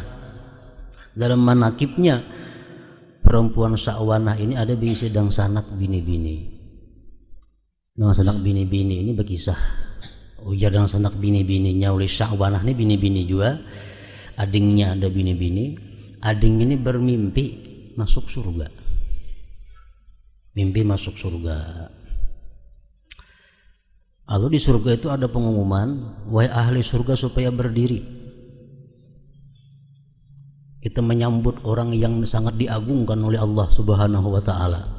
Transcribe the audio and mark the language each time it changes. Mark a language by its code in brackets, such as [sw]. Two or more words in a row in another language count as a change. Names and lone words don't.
[bjn] Dalam manakibnya perempuan Syahwanah ini ada bisi dan sanak bini-bini. Nah, sanak bini-bini ini berkisah. Ujar dan sanak bini-bininya oleh Syahwanah ini bini-bini juga. Adingnya ada bini-bini. Ading ini bermimpi masuk surga. Mimpi masuk surga. [id] Lalu di surga itu ada pengumuman, wahai ahli surga supaya berdiri. Kita menyambut orang yang sangat diagungkan oleh Allah [ar] Subhanahu wa taala.